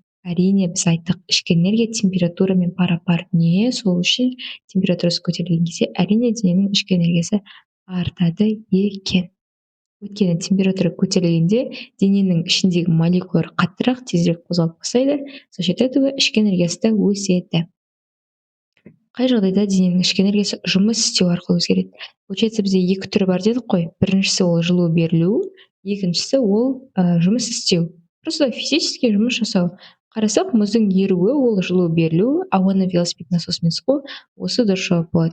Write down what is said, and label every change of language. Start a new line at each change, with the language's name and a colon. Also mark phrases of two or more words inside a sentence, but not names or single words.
Kazakh: Әрине біз айттық, ішкі энергия температурамен пара-пар дүние, сол үшін температурасы көтерілген кезде әрине дененің ішкі энергиясы артады екен. Өйткені температура көтерілгенде дененің ішіндегі молекулалар қаттырақ, тезірек қозғалып бастайды,
Russian: за счет этого
Kazakh: ішкі энергиясы да өседі. Қай жағдайда дененің ішкі энергиясы жұмыс істеу арқылы өзгереді? Получается, бізде екі түрі бар дедік қой. Біріншісі ол жылу берілу, екіншісі ол жұмыс істеу.
Russian: Просто физически
Kazakh: жұмыс жасау. Қарасақ, мұздың еруі ол жылу берілу, ауаны велосипед насосымен сығу, осы дұрыс жауап болады.